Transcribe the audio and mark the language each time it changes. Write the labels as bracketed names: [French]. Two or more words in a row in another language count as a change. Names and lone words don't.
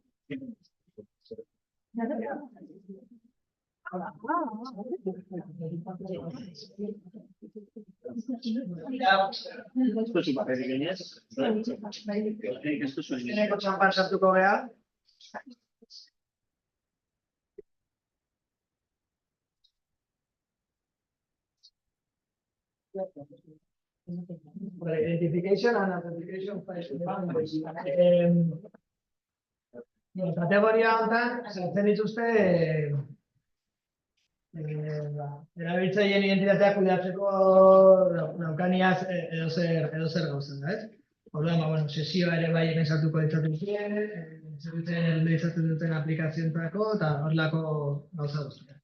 [Basque] Txanpan sartuko gea. [English] Identification and authentication [Basque] kategoria honetan sartzen dituzte erabiltzaileen identitatea kudeatzeko daukaniaz edozer gauza, ez? Orduan, sesioa ere bai hemen sartuko ditzatuzue, zerbitzaileen izaten duten aplikazioentzako eta horrelako gauza guztiak.